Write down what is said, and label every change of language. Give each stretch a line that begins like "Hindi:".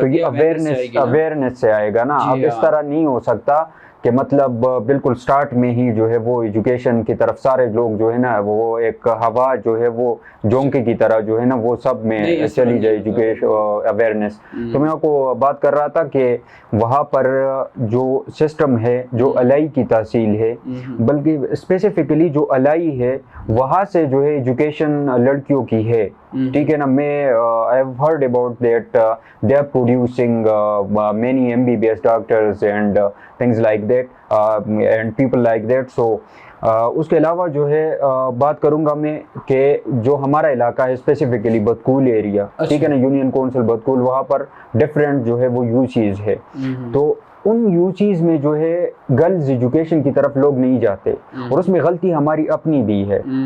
Urdu: تو یہ اویئرنیس سے آئے گا نا. اب اس طرح نہیں ہو سکتا کہ مطلب بالکل سٹارٹ میں ہی جو ہے وہ ایجوکیشن کی طرف سارے لوگ جو ہے نا وہ ایک ہوا جو ہے وہ جونکے کی طرح جو ہے نا وہ سب میں چلی جائے ایجوکیشن اویئرنیس. تو میں آپ کو بات کر رہا تھا کہ وہاں پر جو سسٹم ہے, جو الائی کی تحصیل ہے, بلکہ اسپیسیفکلی جو الائی ہے وہاں سے جو ہے ایجوکیشن لڑکیوں کی ہے. ٹھیک ہے نا.
English: میں I have heard about that they are producing many MBBS doctors and things like that and people like that.
Urdu: So اس کے علاوہ جو ہے بات کروں گا میں کہ جو ہمارا علاقہ ہے اسپیسیفکلی بدکول ایریا, ٹھیک ہے نا, یونین کونسل بدکول, وہاں پر ڈفرینٹ جو ہے وہ UCs ہے. تو ان UCs میں جو ہے گرلز ایجوکیشن کی طرف لوگ نہیں جاتے, اور اس میں غلطی ہماری اپنی بھی ہے.